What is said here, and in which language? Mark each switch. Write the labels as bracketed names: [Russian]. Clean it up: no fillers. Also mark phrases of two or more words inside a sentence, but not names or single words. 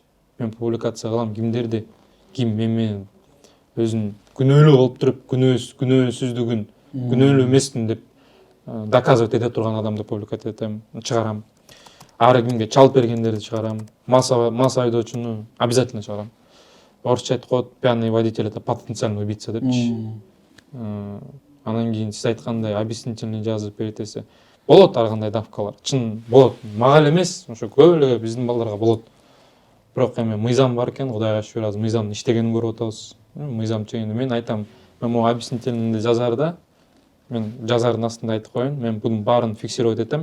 [Kyrgyz] Мен публикация кылам кимдерди, ким мен менен өзүн күнөөлүү болуп туруп, күнөөсүздүгүн, күнөөлүү эмесмин деп доказывать эте турган адамды публикация этем, чыгарам. Ар кимге чалып бергендерди чыгарам. Мас айдоочуну обязательно чыгарам. Орусча айтып коет, [Russian] пьяный водитель это потенциальный убийца [Kyrgyz] депчи. Анан кийин сиз айткандай объяснительный жазып беретесе болот, ар кандай давкалар. Чын болот. Мага эле эмес, ошо көп эле биздин балдарга болот. Бирок эми мыйзам бар экен, Кудайга шүгүр азыр мыйзамдын иштегенин көрүп атабыз. Мыйзам чегинде мен айтам, мен [Russian] могу объяснительный [Kyrgyz] жазарда, мен жазардын астында айтып коеюн, мен бунун баарын фиксировать этем.